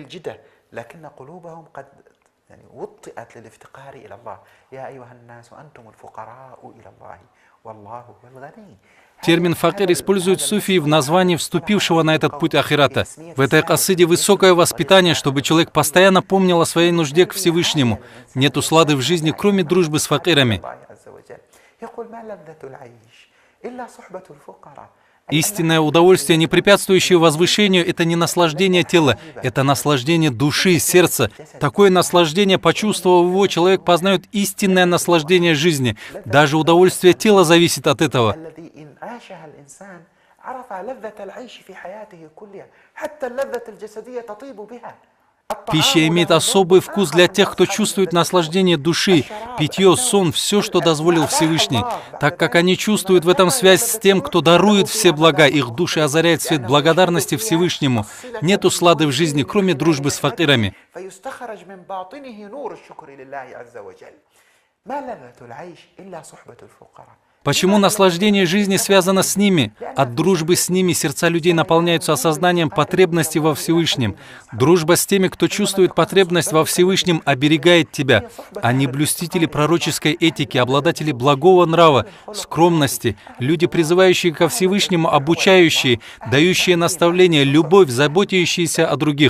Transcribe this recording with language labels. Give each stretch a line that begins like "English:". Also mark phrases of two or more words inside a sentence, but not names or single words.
Russian: Термин «факир» используют суфии в названии вступившего на этот путь ахирата. В этой касиде высокое воспитание, чтобы человек постоянно помнил о своей нужде к Всевышнему. Нет услады в жизни, кроме дружбы с факирами.
Arabic: إلا صحبة الفقراء.
Russian: Истинное удовольствие, не препятствующее возвышению, это не наслаждение тела, это наслаждение души, сердца. Такое наслаждение, почувствовав его, человек познает истинное наслаждение жизни. Даже удовольствие тела зависит от этого.
Arabic: الذي إن عاشها الإنسان عرف لذة العيش في حياته كلها حتى اللذة الجسدية تطيب بها.
Russian: Пища имеет особый вкус для тех, кто чувствует наслаждение души, питье, сон, все, что дозволил Всевышний. Так как они чувствуют в этом связь с тем, кто дарует все блага, их души озаряет свет благодарности Всевышнему. Нет услады в жизни, кроме дружбы с факирами.
Arabic: فيستخرج من باطنه نور الشكر لله عز وجل. ما لذة العيش إلا صحبة الفقراء.
Russian: Почему наслаждение жизни связано с ними? От дружбы с ними сердца людей наполняются осознанием потребности во Всевышнем. Дружба с теми, кто чувствует потребность во Всевышнем, оберегает тебя. Они блюстители пророческой этики, обладатели благого нрава, скромности, люди, призывающие ко Всевышнему, обучающие, дающие наставления, любовь, заботящиеся о других.